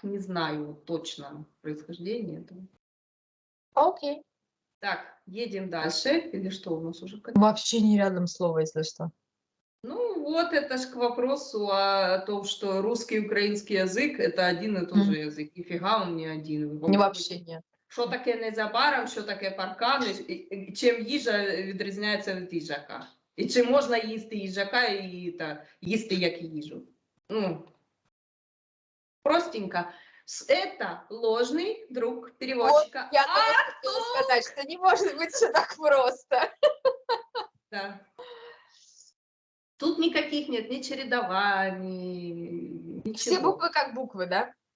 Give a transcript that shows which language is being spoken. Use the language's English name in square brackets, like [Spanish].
[Russian] Не знаю точно происхождение этого. Окей. Так, едем дальше. Или что у нас уже? Вообще не рядом слово, если что. Ну, вот это ж к вопросу о том, что русский и украинский язык — это один и тот же язык. Нифига он не один. Не вообще нет. [Ukrainian] Що таке незабаром, що таке паркан, і чим їжа відрізняється від їжака. І чи можна їсти їжака і їсти як їжу. [Russian] Ну, простенько. Это ложный друг переводчика. Вот, я только хотела сказать, что не может быть все так просто. Да. Тут никаких нет ни чередований, ничего. Все буквы как буквы, да?